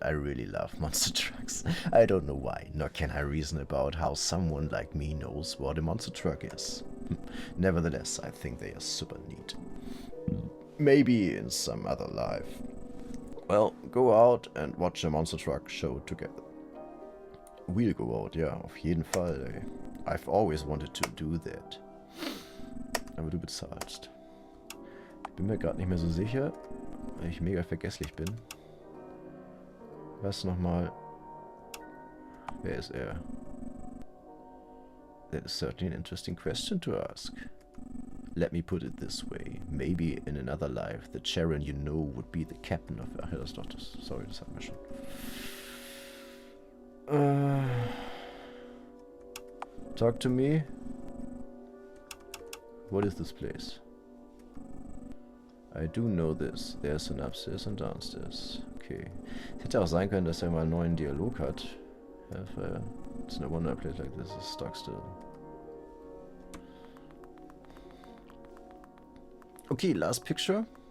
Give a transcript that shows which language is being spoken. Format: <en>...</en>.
<en>I really love monster trucks. I don't know why, nor can I reason about how someone like me knows what a monster truck is. Nevertheless, I think they are super neat. Maybe in some other life. Well, go out and watch a monster truck show together. We'll go out,</en> <de>ja, auf jeden Fall, ey.</de> <en>I've always wanted to do that.</en> <de>Aber du bezahlst. Ich bin mir gerade nicht mehr so sicher, weil ich mega vergesslich bin. Was nochmal? Wer ist er?</de> <en>That is certainly an interesting question to ask. Let me put it this way. Maybe in another life, the Charon you know would be the captain of...</en> <de>Ach ja, das ist doch das. Sorry, das hatten wir schon.</de> <en>Talk to me. What is this place? I do know this. There's an upstairs and downstairs. Okay.</en> <de>Es hätte auch sein können, dass er mal einen neuen Dialog hat.</de> <en>It's no wonder a place like this is stuck still. Okay, last picture.</en>